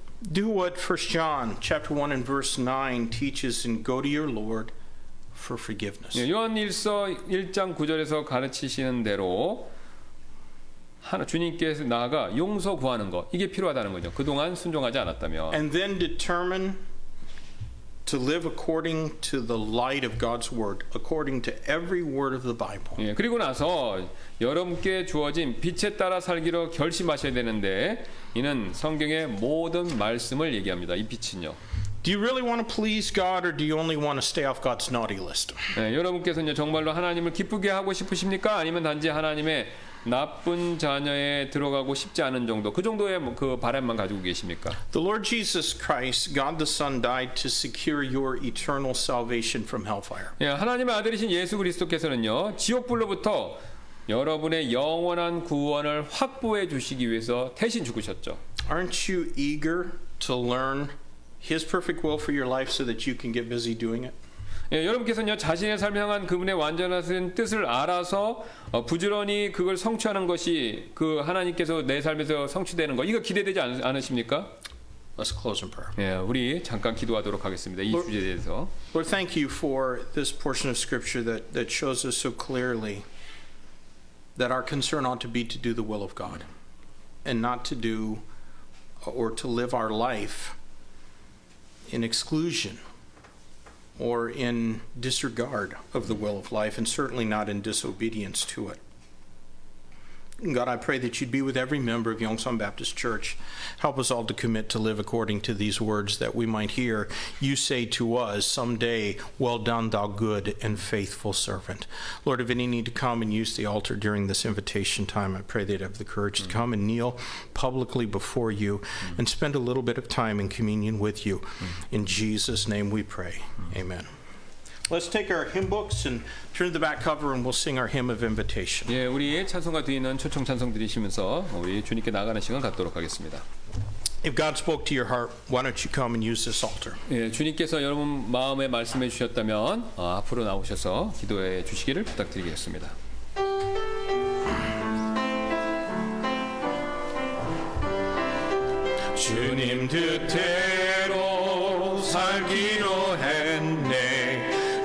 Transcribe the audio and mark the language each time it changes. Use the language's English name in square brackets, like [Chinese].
[English] Do what 1 John chapter 1 and verse 9 teaches and go to your Lord for forgiveness. [Korean] 예, 요한일서 1장 9절에서 가르치시는 대로 주님께서 나아가 용서 구하는 것, 이게 필요하다는 거죠. 그동안 순종하지 않았다면. [English] And then determine to live according to the light of God's word, according to every word of the Bible. [Korean] 예, 그리고 나서 여러분께 주어진 빛에 따라 살기로 결심하셔야 되는데, 이는 성경의 모든 말씀을 얘기합니다. 이 빛은요. [English] Do you really want to please God, or do you only want to stay off God's naughty list? [Korean] 예, 여러분께서는 정말로 하나님을 기쁘게 하고 싶으십니까? 아니면 단지 하나님의 나쁜 자녀에 들어가고 싶지 않은 정도, 그 정도의 그 바람만 가지고 계십니까? [English] The Lord Jesus Christ, God the Son, died to secure your eternal salvation from hellfire. [Korean] 예, 하나님의 아들이신 예수 그리스도께서는요, 지옥불로부터 여러분의 영원한 구원을 확보해 주시기 위해서 대신 죽으셨죠. [English] Aren't you eager to learn His perfect will for your life so that you can get busy doing it? [Korean] 예, 여러분께서는요, 자신의 삶을 향한 그분의 완전하신 뜻을 알아서 부지런히 그걸 성취하는 것이 그 하나님께서 내 삶에서 성취되는 거, 이거 기대되지 않으십니까? [English] Let's close in prayer. [Korean] 예, 우리 잠깐 기도하도록 하겠습니다. 이 주제에 대해서. [English] Lord, thank you for this portion of Scripture that shows us so clearly that our concern ought to be to do the will of God and not to do or to live our life in exclusion or in disregard of the will of life, and certainly not in disobedience to it. God, I pray that you'd be with every member of Yongsan Baptist Church. Help us all to commit to live according to these words, that we might hear you say to us someday, well done, thou good and faithful servant. Lord, if any need to come and use the altar during this invitation time, I pray they'd have the courage to come and kneel publicly before you and spend a little bit of time in communion with you. In Jesus' name we pray. Amen. Let's take our hymn books and turn to the back cover and we'll sing our hymn of invitation. [Korean] 예, 우리 찬송가 뒤에 있는 초청 찬송 드리시면서 우리 주님께 나가는 시간 갖도록 하겠습니다. [English] If God spoke to your heart, why don't you come and use this altar? [Korean] 예, 주님께서 여러분 마음에 말씀해 주셨다면 앞으로 나오셔서 기도해 주시기를 부탁드리겠습니다. 주님 뜻대로 살기로 했네.